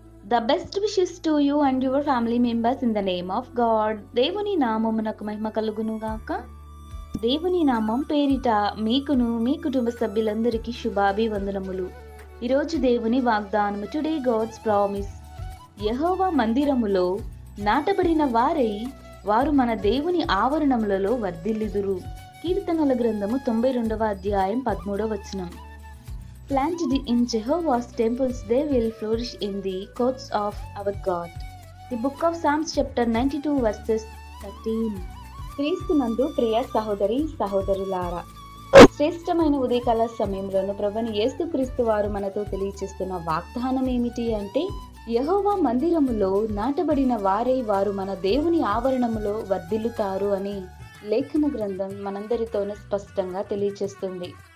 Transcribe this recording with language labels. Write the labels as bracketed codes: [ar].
[en] The best wishes to you and your family members in the name of God. [te] దేవుని నామమునకు మహిమ కలుగును గాక. దేవుని నామం పేరిట మీకును మీ కుటుంబ సభ్యులందరికీ శుభాభివందనములు. ఈరోజు దేవుని వాగ్దానము, [en] Today God's promise. [te] యెహోవా మందిరములో నాటబడిన వారు మన దేవుని ఆవరణములలో వర్ధిల్లుదురు. కీర్తనల గ్రంథము 92వ అధ్యాయం 13వ వచనం. [en] Planted in Jehovah's temples, they will flourish in the courts of our God. The book of Psalms chapter 92 verses 13. [te] క్రీస్తునందు ప్రియ సహోదరి సహోదరులారా, శ్రేష్టమైన ఉదయకాల సమయంలోను ప్రభువైన యేసుక్రీస్తు వారు మనతో తెలియచేస్తున్న వాగ్దానం ఏమిటి అంటే, యెహోవా మందిరములో నాటబడిన వారు మన దేవుని ఆవరణములో వర్ధిల్లుతారు అని లేఖన గ్రంథం మనందరితోనూ స్పష్టంగా తెలియచేస్తుంది.